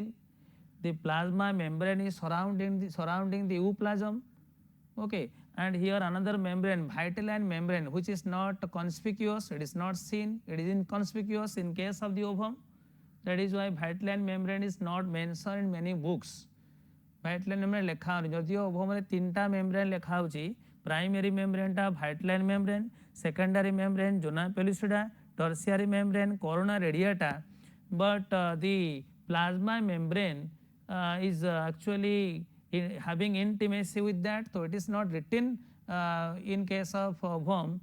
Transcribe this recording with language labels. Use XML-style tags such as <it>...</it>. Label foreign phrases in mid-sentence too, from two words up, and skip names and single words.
<en>The plasma membrane is surrounding the ooplasm. Okay. And here another membrane, vitelline membrane, which is not conspicuous, it is not seen, it is inconspicuous in case of the ovum. That is why vitelline membrane is not mentioned in many books. Vitelline membrane</en> <or>ଲେଖା ହଉନି, ଯଦିଓ ଓଭମରେ 3ଟା membrane ଲେଖା ହଉଛି,</or> <en>primary membrane ଟା vitelline membrane, secondary membrane zona pellucida, tertiary membrane corona radiata, but the plasma membrane is actually having intimacy with that, so it is not written in case of ovum.</en>